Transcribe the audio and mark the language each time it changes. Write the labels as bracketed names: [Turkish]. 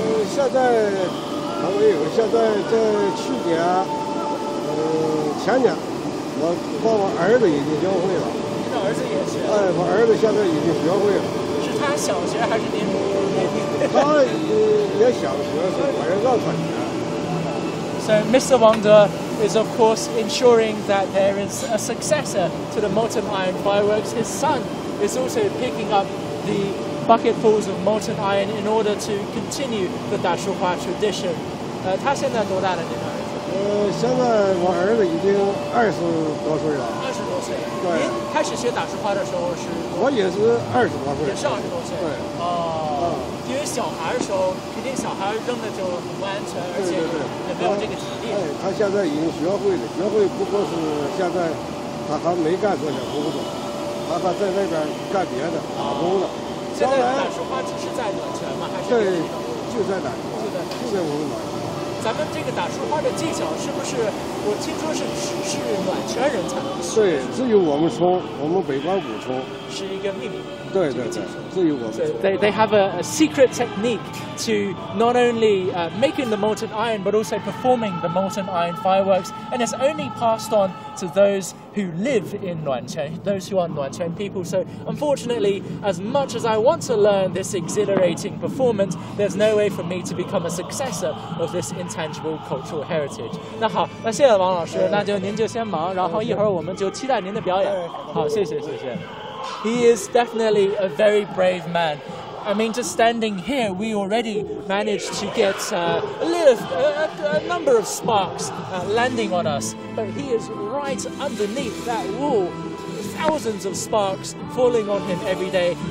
[Chinese] 现在还没有。现在在去年，前年。我儿子已经教会了。您的儿子也学？我儿子现在已经学会了。是他想学还是您？他也想学，是我也让他学。 [English] So Mr. Wang De is of course ensuring that there is a successor to the molten iron fireworks. His son is also picking up the bucketfuls of molten iron in order to continue the 打树花 tradition. [Chinese] 他现在多大了？您的儿子？现在我儿子已经20多岁了。 20多岁。对。您开始学打树花的时候是？我也是20多岁。也是20多岁。对。因为小孩的时候，肯定小孩扔的就很不安全，而且也没有这个体力。他现在已经学会了，学会不过是现在他还没干这些工作，他还在那边干别的打工呢。现在打树花只是在暖泉吗？还是？对，就在我们暖泉。咱们这个打树花的技巧是不是我听说是只是暖泉人才能吃。对，只有我们村，我们北关古村。是一个秘密。对对对，只有我们。 [English] So they have a secret technique to not only making the molten iron but also performing the molten iron fireworks, and it's only passed on to those who live in Nuanquan, those who are Nuanquan people. So unfortunately, as much as I want to learn this exhilarating performance, there's no way for me to become a successor of this intangible cultural heritage. [Chinese] 那好，那谢谢王老师，那就您就先忙，然后一会儿我们就期待您的表演。好，谢谢谢谢。 [English] He is definitely a very brave man. I mean, just standing here, we already managed to get a number of sparks landing on us. But he is right underneath that wall. Thousands of sparks falling on him every day.